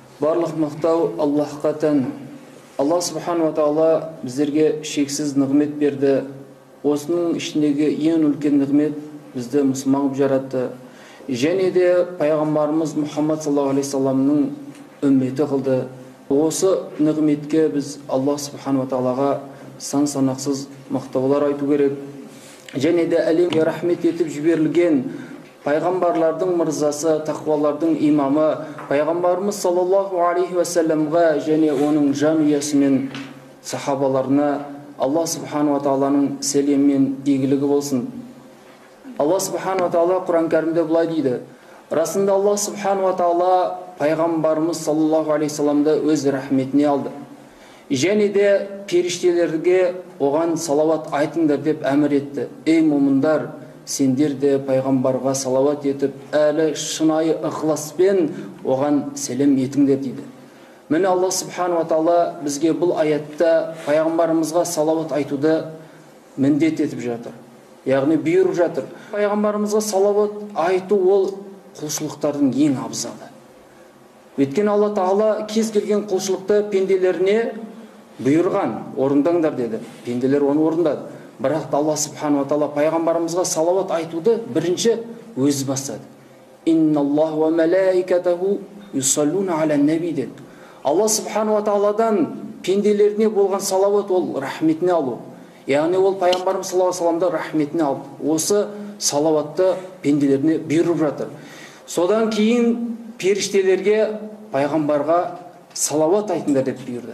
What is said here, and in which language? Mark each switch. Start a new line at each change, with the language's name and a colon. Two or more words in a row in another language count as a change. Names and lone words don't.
Kazakh: Барлық мақтау Аллахқа тән. Алла
Arabic: سبحانه وتعالى
Kazakh: біздерге шексіз нығмет берді. Осының ішіндегі ең үлкен нығмет бізді мұсылман қылып жаратты. Және де пайғамбарымыз Мұхаммад
Arabic: صلى الله عليه وسلم
Kazakh: үмметі қылды. Осы нығметке біз Алла
Arabic: سبحانه وتعالى
Kazakh: сан санақсыз мақтаулар айту керек. Және де әлемге рахмет етіп жіберілген пайғамбарлардың мырзасы, тақуалардың имамы пайғамбарымыз
Arabic: صلى الله عليه وسلم
Kazakh: және оның жанұясы мен сахабаларына Алла
Arabic: سبحانه وتعالى
Kazakh: сәлемі мен игілігі болсын. Алла
Arabic: سبحانه وتعالى
Kazakh: Құран кәрімде былай дейді: расында Алла
Arabic: سبحانه وتعالى
Kazakh: пайғамбарымыз
Arabic: صلى الله عليه وسلم
Kazakh: өз рахметіне алды. Және де періштелерге оған салауат айтыңдар деп әмір етті. Ей момындар, сендер де пайғамбарға салауат етіп, әлі шынайы ықыласпен оған сәлем етіңдер дейді. Міне Алла
Arabic: سبحانه وتعالى
Kazakh: бізге бұл аятта пайғамбарымызға салауат айтуды міндет етіп жатыр. Яғни бұйырып жатыр. Пайғамбарымызға салауат айту ол құлшылықтардың ең абзалы. Өйткені Алла тағала кез келген құлшылықты пенделеріне бұйырған, орындаңдар деді. Пенделер оны орындады. Бірақ Алла
Arabic: سبحانه وتعالى
Kazakh: пайғамбарымызға салауат айтуды бірінші өзі бастады.
Arabic: إن الله وملائكته يصلون على النبي деді.
Kazakh: Алла
Arabic: سبحانه وتعالى
Kazakh: пенделеріне болған салауат ол рахметіне алу. Яғни ол пайғамбарымыз
Arabic: صلى الله عليه وسلم
Kazakh: рахметіне алды. Осы салауатты пенделеріне бұйырып жатыр. Содан кейін періштелерге пайғамбарға салауат айтыңдар деп бұйырды.